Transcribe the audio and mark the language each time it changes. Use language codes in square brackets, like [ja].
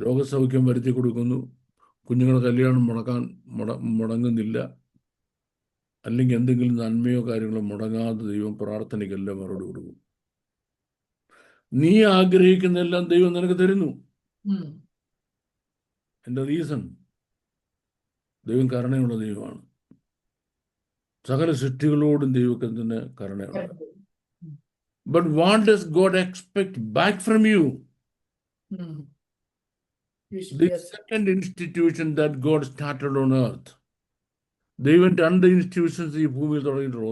[ml] രോഗസൗഖ്യം വരുത്തി കൊടുക്കുന്നു, കുഞ്ഞുങ്ങളുടെ കല്യാണം മുടങ്ങുന്നില്ല, അല്ലെങ്കിൽ എന്തെങ്കിലും നന്മയോ കാര്യങ്ങളോ മുടങ്ങാതെ ദൈവം പ്രാർത്ഥനയ്ക്കെല്ലാം മറുപടി കൊടുക്കും. നീ ആഗ്രഹിക്കുന്നതെല്ലാം ദൈവം നിനക്ക് തരുന്നു. ഉം. എൻ്റെ റീസൺ, ദൈവം കരുണയുള്ള ദൈവമാണ്. സകല സൃഷ്ടികളോടും ദൈവത്തിന് കരുണയുണ്ട്. [en] But what does God expect back from you? ഉം. The second institution that God started on earth. [ml] ദൈവം 2 ഇൻസ്റ്റിറ്റ്യൂഷൻസ് ഈ ഭൂമിയിൽ തുടങ്ങിയിട്ടുള്ളൂ.